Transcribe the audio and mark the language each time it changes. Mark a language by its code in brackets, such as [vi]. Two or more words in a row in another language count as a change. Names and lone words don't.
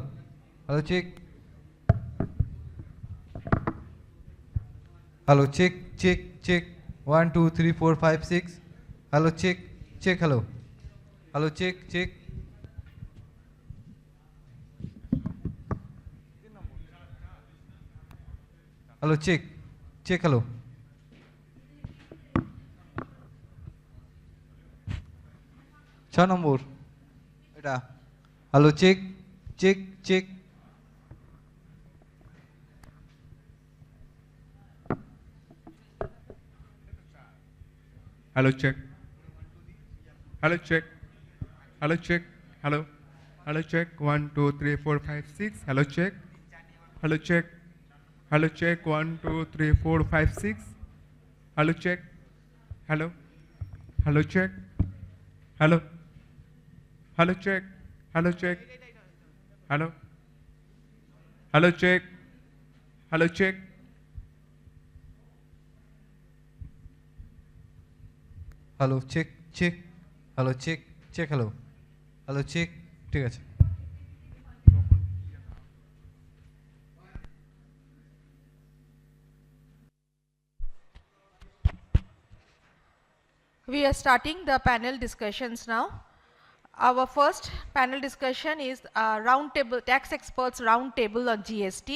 [en] Hello, check. Hello, check. 1, 2, 3, 4, 5, 6. Hello, check. Hello. Hello, check. Hello, check. Check, hello. [bn] ছ নম্বর এটা [en] hello check check check Hello, check. Hello, check. Hello, check. Hello. Hello, check. 1, 2, 3, 4, 5, 6. Hello, check. Hello, check. Hello, check. 1, 2, 3, 4, 5, 6. Hello, check. Hello. Hello, check. Hello. Hello, check. Hello, check. Hello. Hello, check. Hello, check. hello check check hello check check hello hello check [bn] ঠিক আছে [en] We are starting the panel discussions now. Our first panel discussion is roundtable tax experts roundtable on GST.